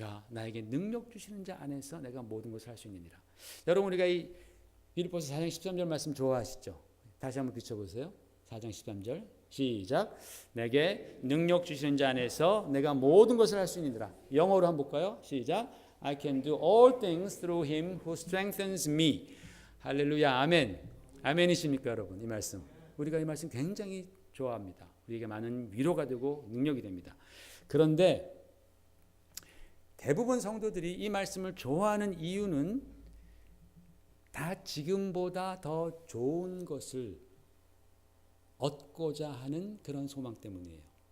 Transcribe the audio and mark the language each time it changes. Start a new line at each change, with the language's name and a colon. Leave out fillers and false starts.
Korean: 나에게 능력 주시는 자 안에서 내가 모든 것을 할 수 있느니라. 여러분 우리가 이 빌립보서 4장 13절 말씀 좋아하시죠? 다시 한번 비춰보세요. 4장 13절 시작. 내게 능력 주시는 자 안에서 내가 모든 것을 할 수 있느니라. 영어로 한번 볼까요? 시작.
English: I can do all things through him who strengthens me.
Korean: 할렐루야. 아멘. 아멘이십니까 여러분? 이 말씀 우리가 이 말씀 굉장히 좋아합니다. 우리에게 많은 위로가 되고 능력이 됩니다. 그런데 대부분 성도들이 이 말씀을 좋아하는 이유는 다 지금보다 더 좋은 것을 얻고자 하는 그런 소망 때문이에요.